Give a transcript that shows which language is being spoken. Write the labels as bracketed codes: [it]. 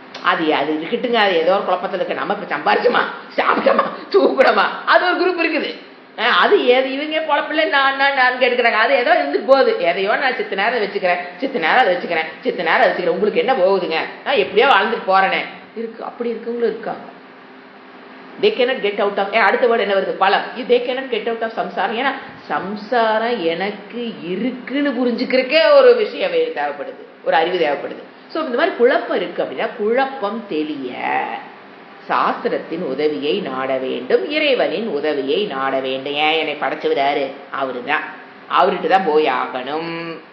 [ta] அது இருக்கட்டுங்க, அது ஏதோ ஒரு குழப்பத்தில் இருக்கு. நம்ம இப்ப சம்பாரிச்சோமா, சாப்பிட்டோமா, தூக்கணுமா, அது ஒரு குரூப் இருக்குது. அது இவங்க குழப்பில்ல நான் கேட்கிறாங்க. அது ஏதோ இருந்துட்டு போகுது. எதையோ நான் சித்த நேரம் வச்சுக்கிறேன், சித்த நேரம் அதை வச்சுக்கிறேன், சித்த நேரம் அதை வச்சுக்கிறேன். உங்களுக்கு என்ன போகுதுங்க? நான் எப்படியோ வாழ்ந்துட்டு போறேனே இருக்கு. அப்படி இருக்கவங்களும் இருக்காங்க. [en] they cannot get out of [ta] அடுத்த வேர்டு என்ன வருது? பலம். [en] they cannot get out of samsaram. [ta] ஏன்னா சம்சாரம் எனக்கு இருக்குன்னு புரிஞ்சுக்கிறக்கே ஒரு விஷயம் தேவைப்படுது, ஒரு அறிவு தேவைப்படுது. ஸோ இந்த மாதிரி குழப்பம் இருக்கு அப்படின்னா குழப்பம் தெளிய சாஸ்திரத்தின் உதவியை நாட வேண்டும், இறைவனின் உதவியை நாட வேண்டும். ஏன் என்னை படைச்சவராரு? அவருதான், அவர்கிட்ட தான் போய் ஆகணும்.